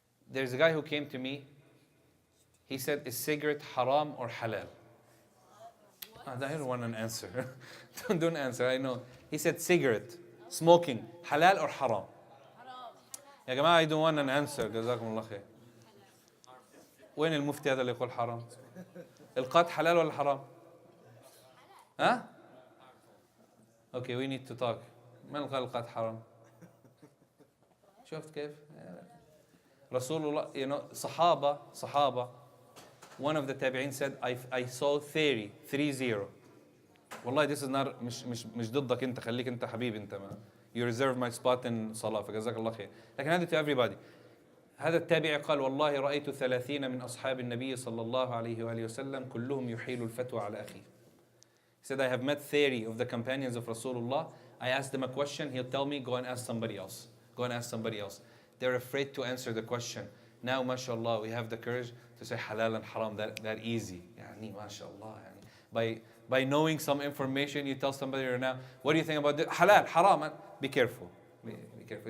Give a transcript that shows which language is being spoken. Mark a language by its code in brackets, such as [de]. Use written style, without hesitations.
[en] There's a guy who came to me. He said, is cigarette haram or halal? I don't want an answer. Don't answer, I know. He said cigarette, smoking, halal or haram? [ar] يا جماعة [en] I don't want an answer. [ar] جزاكم الله خير. وين المفتي هذا اللي يقول حرام؟ القات حلال ولا حرام؟ ها؟ [en] Okay, we need to talk. [ar] من قال القات حرام؟ شفت كيف؟ رسول الله, صحابة, [en] one of the tabi'in said, I saw 30. [ar] والله [en] this is not, [ar] مش ضدك انت, خليك انت حبيبي انت ما. [en] You reserve my spot in صلاة, [ar] فجزاك الله خير. لكن هذا [en] to everybody. [ar] هذا التابعي قال والله رأيت 30 من أصحاب النبي صلى الله عليه وآله وسلم كلهم يحيل الفتوى على أخيه. [en] He said, I have met 30 of the companions of Rasulullah. I asked them a question, he'll tell me, go and ask somebody else. Go and ask somebody else. They're afraid to answer the question. Now, mashallah, we have the courage to say halal and haram that easy. Yani, mashallah. Yani. By knowing some information, you tell somebody right now, what do you think about this? Halal, haram. Be careful. Be careful.